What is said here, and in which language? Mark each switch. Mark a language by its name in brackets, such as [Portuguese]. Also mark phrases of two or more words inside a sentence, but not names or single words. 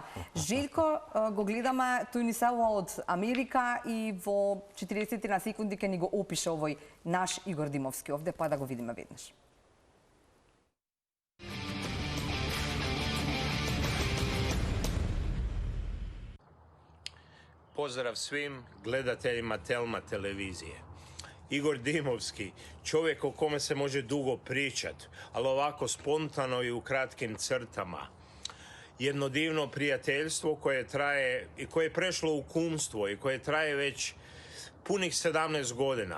[Macedonian] Желко го гледаме, тој ни селува од Америка и во 40 на секунди ќе ни го опише овој наш Игор Димовски овде, па да го видиме веднаш. [Croatian] Поздрав svim gledateljima Telma televizije. Igor Dimovski, čovjek o kome se može dugo pričat, ali ovako spontano i u kratkim crtama. Jedno divno prijateljstvo koje traje i koje je prešlo u kumstvo i koje traje već punih 17 godina.